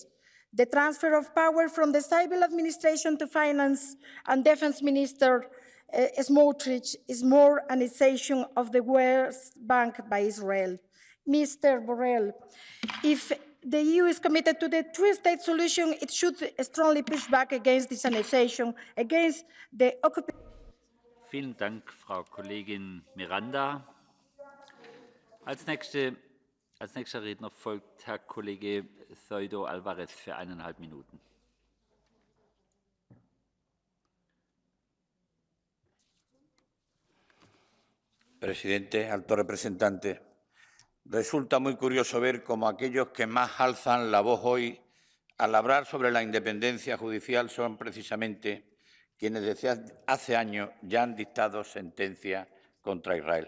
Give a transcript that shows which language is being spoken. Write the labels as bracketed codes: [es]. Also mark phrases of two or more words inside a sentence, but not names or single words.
[en] The transfer of power from the civil administration to finance and defense minister Smotrich is more annexation of the West Bank by Israel. Mr. Borrell, if the EU is committed to the two-state solution, it should strongly push back against this annexation, against the occupation. [de] Vielen Dank, Frau Kollegin Miranda. Als nächster Redner folgt Herr Kollege Zoido Alvarez für 1,5 Minuten. [es] Presidente, alto representante, resulta muy curioso ver cómo aquellos que más alzan la voz hoy al hablar sobre la independencia judicial son precisamente quienes desde hace años ya han dictado sentencia contra Israel.